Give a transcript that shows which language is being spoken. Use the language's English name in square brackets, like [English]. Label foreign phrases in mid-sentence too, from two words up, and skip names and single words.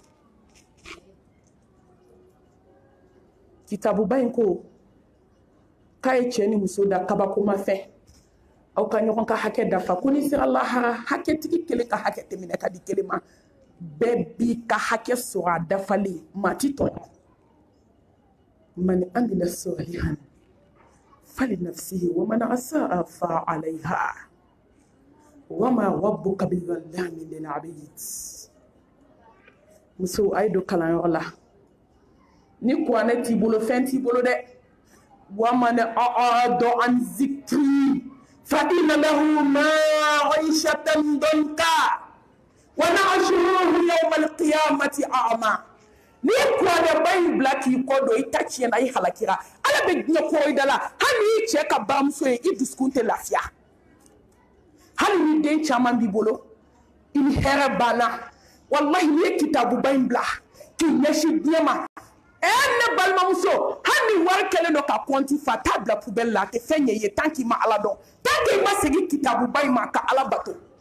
[Bambara] kitabuba in ko k'a ye cɛ ni muso da kabakoma fɛ aw ka ɲɔgɔn ka hakɛ dafa ko ni sera lahara hakɛtigi kelen ka hakɛ tɛ minɛ ka di kelen ma bɛɛ b'i ka hakɛ sɔrɔ a dafalen maa ti tɔɲɔ [Arabic] من عمل صالحا فلنفسه ومن أساء فعليها وما ربك بظلام للعبيد [Bambara] muso ay do kalanyɔrɔ la ni kuranɛ t'i bolo fɛn t'i bolo dɛ [Arabic] ومن أعرض عن ذكري فإن له معيشة ضنكا ونحشره يوم القيامة أعمى [Bambara] ni kuranɛ ba in bila k'i kɔ don i ta tiɲɛna i halakira ala bɛ diɲɛ kɔrɔ i da la hali n'i cɛ ka bamuso ye i dusukun tɛ lafiya hali ni den caman b'i bolo i ni hɛrɛ banna wallahi n'i ye kitabuba in bila k'i ɲɛsin diɲɛ ma ne balimamuso hali ni wari kɛlen don ka kɔnti fa t'a bila poubelle la a tɛ fɛn ɲɛ i ye [French] tant qu'il [Bambara] ma ala dɔn [French] tant qu'il [Bambara] ma segin kitabuba in ma ka ala bato